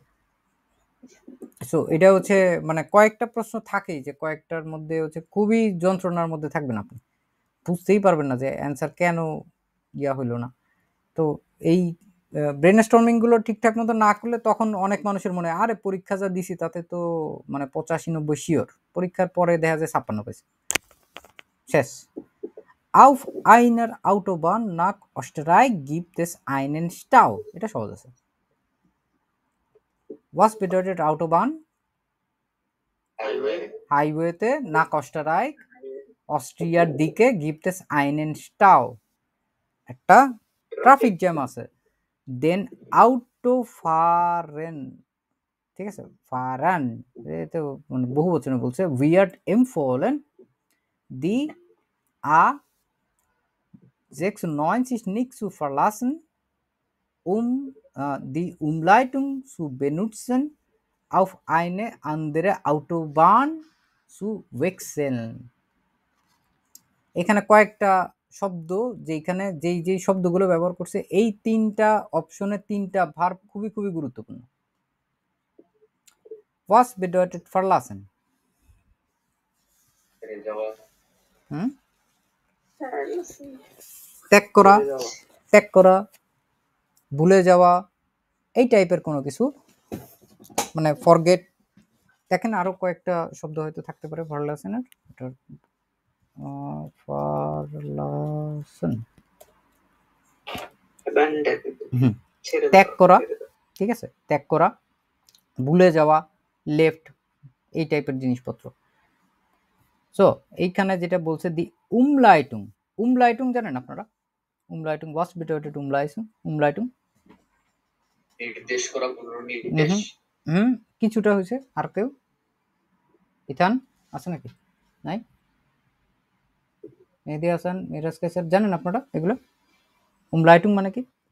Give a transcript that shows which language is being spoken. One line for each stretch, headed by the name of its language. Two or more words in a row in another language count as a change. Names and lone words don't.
Bangla: সো এটা হচ্ছে মানে কয়েকটা প্রশ্ন থাকেই যে কয়েকটার মধ্যে হচ্ছে খুবই যন্ত্রণার মধ্যে থাকবেন, আপনি বুঝতেই পারবেন না যে অ্যান্সার কেন ইয়া হইলো না। তো এই
English: brain storming
Bangla: ঠিকঠাক মতো না করলে তখন অনেক মানুষের মনে হয় আরে পরীক্ষা যা দিছি তাতে তো মানে 85-90 শিওর, পরীক্ষার পরে দেখা যায় 56 পেয়েছে, শেষ।
German: Auf einer Autobahn nach Österreich gibt es einen Stau,
Bangla: এটা সহজ আছে।
German: Was bedeutet Autobahn? হাইওয়েতে nach Österreich, অস্ট্রিয়ার দিকে gibt es einen Stau,
Bangla: একটা ট্রাফিক জ্যাম আছে। দেন Autofahren, ঠিক আছে, ফারান তো মানে বহু বচনে বলছে,
German: wird empfohlen die A96 nicht zu verlassen, die Umleitung zu benutzen, auf eine andere Autobahn zu wechseln।
Bangla: এখানে কয়েকটা শব্দ যেখানে যেই শব্দগুলো ব্যবহার করছে, এই তিনটা অপশনে তিনটা ভার্ব খুবই খুবই গুরুত্বপূর্ণ।
German: Was bedeutet verlassen?
Bangla: ত্যাগ করা, ভুলে যাওয়া, এই টাইপের কোনো কিছু, মানে ফরগেট। দেখেন আরো কয়েকটা শব্দ হয়তো থাকতে পারে ভার্লাসেনের, এটার ফারলাসন, ত্যাগ করা, ঠিক আছে, ত্যাগ করা, ভুলে যাওয়া, লেফট, এই টাইপের জিনিসপত্র। সো এইখানে যেটা বলছে
German: die Umleitung,
Bangla: উমলাইটুং জানেন আপনারা? উমলাইটুং,
German: was bedeutet উমলাইটুং?
Bangla: নির্দেশ করা, পুনর্নির্দেশ। কিছুটা হয়েছে। আর কেউ? ইথান আছে নাকি? নাই? মেহেদি হাসান, মিরাজ কাইসার, জানেন আপনারা এগুলো? উমলাইটুং মানে কি?